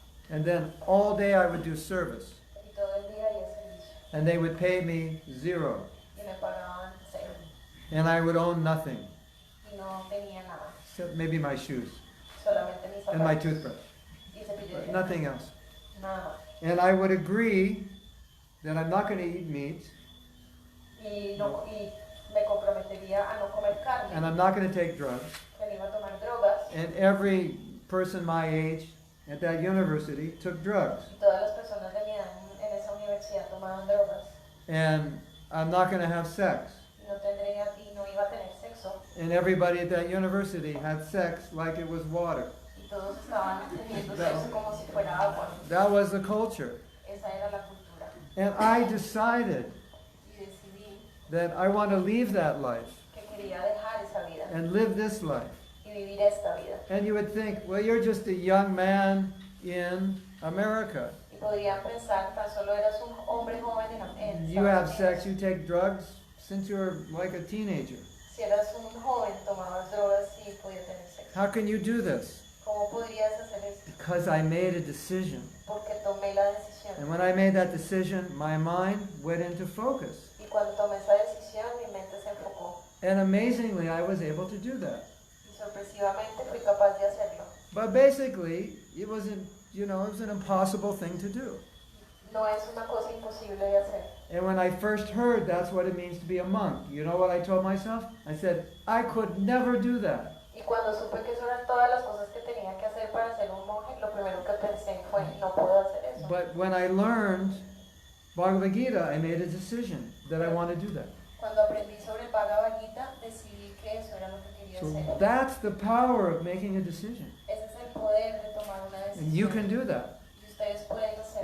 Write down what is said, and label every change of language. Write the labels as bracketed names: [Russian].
[English] And then all day I would do service. [Spanish] Y todo el día haría servicio. [English] And they would pay me 0. [Spanish] Y me pagaban 0. [English] And I would own nothing, [Spanish] Y no tenía nada, [English] except maybe my shoes [Spanish] solamente mis [English] and my [Spanish] zapatos [English] toothbrush. [Spanish] y cepillo de dientes. [English] Nothing else. [Spanish] Nada más. [English] And I would agree that I'm not going to eat meat [Spanish] Y me comprometería a no comer carne, [English] and I'm not going to take drugs. [Spanish] que no iba a tomar drogas. [English] And every person my age at that university took drugs. [Spanish] Y todas las personas de mi edad en esa universidad tomaban drogas. [English] And I'm not going to have sex. [Spanish] Y no iba a tener sexo. [English] And everybody at that university had sex like it was water. [Spanish] Y todos estaban teniendo sexo como si fuera agua. [English] That was the culture. [Spanish] Esa era la cultura. [English] And I decided [Spanish] Y decidí [English] that I want to leave that life [Spanish] que quería dejar esa vida [English] and live this life. [Spanish] y vivir esta vida. [English] And you would think, well, you're just a young man in America. [Spanish] Y podrían pensar, tan solo eras un hombre joven en [English] You have [Spanish] Estados [English] sex, [Spanish] Unidos. [English] you take drugs since you were like a teenager. [Spanish] Si eras un joven, tomabas drogas y podías tener sexo. [English] How can you do this? [Spanish] ¿Cómo podrías hacer esto? [English] Because I made a decision. [Spanish] Porque tomé la decisión. [English] And when I made that decision, my mind went into focus. [Spanish] Y cuando tomé esa decisión, mi mente se enfocó. [English] And amazingly, I was able to do that. [Spanish] Y sorpresivamente fui capaz de hacerlo. [English] But basically, it was an impossible thing to do. [Spanish] No es una cosa imposible de hacer. [English] And when I first heard that's what it means to be a monk, you know what I told myself? I said, I could never do that. [Spanish] Y cuando supe que eso eran todas las cosas que tenía que hacer para ser un monje, lo primero que pensé fue, no puedo hacer eso. [English] But when I learned Bhagavad Gita, I made a decision that I want to do that. [Spanish] Cuando aprendí sobre el Bhagavad Gita, decidí que eso era lo que quería [English] So [Spanish] hacer. [English] that's the power of making a decision. [Spanish] Ese es el poder de tomar una decisión. [English] And you can do that. [Spanish] Y ustedes pueden hacerlo.